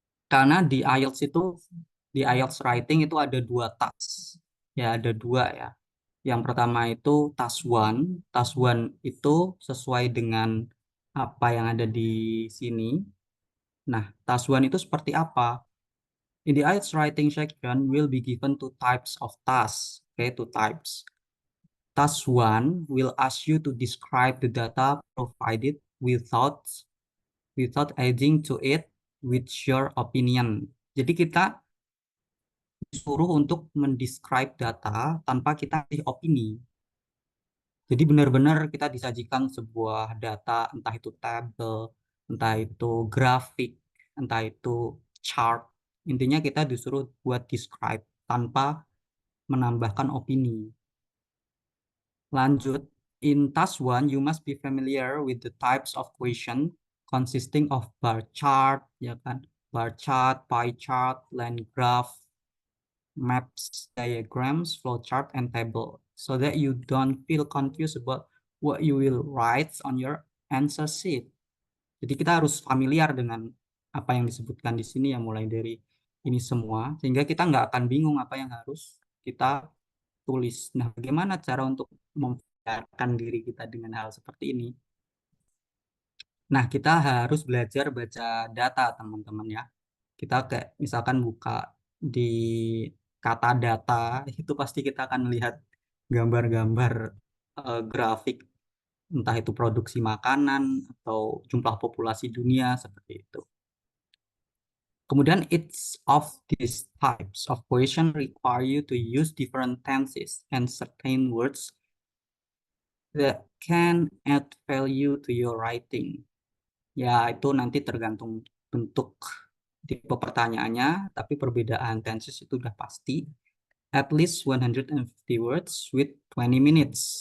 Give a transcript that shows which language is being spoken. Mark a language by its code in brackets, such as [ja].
[id] Karena di IELTS writing itu ada dua task. Ya, ada dua ya. Yang pertama itu task one. Task one itu sesuai dengan apa yang ada di sini. Nah, task one itu seperti apa? [en] In the IELTS writing section will be given two types of tasks. Okay, two types. Task 1 will ask you to describe the data provided without adding to it with your opinion. [id] Jadi kita disuruh untuk mendescribe data tanpa kita kasih opini. Jadi benar-benar kita disajikan sebuah data, entah itu tabel, entah itu grafik, entah itu chart. Intinya kita disuruh buat describe tanpa menambahkan opini. Lanjut, [en] in task 1, you must be familiar with the types of question consisting of bar chart, [id] ya kan? [en] Bar chart, pie chart, line graph, maps, diagrams, flow chart, and table. So that you don't feel confused about what you will write on your answer sheet. [id] Jadi kita harus familiar dengan apa yang disebutkan di sini ya, mulai dari ini semua, sehingga kita nggak akan bingung apa yang harus kita tulis. Nah, bagaimana cara untuk memfahamkan diri kita dengan hal seperti ini? Nah, kita harus belajar baca data, teman-teman ya. Kita kayak misalkan buka di kata data, itu pasti kita akan melihat gambar-gambar grafik, entah itu produksi makanan atau jumlah populasi dunia seperti itu. Kemudian [en] each of these types of question require you to use different tenses and certain words that can add value to your writing. [id] Ya, itu nanti tergantung bentuk tipe pertanyaannya, tapi perbedaan tenses itu udah pasti. [en] at least 150 words with 20 minutes.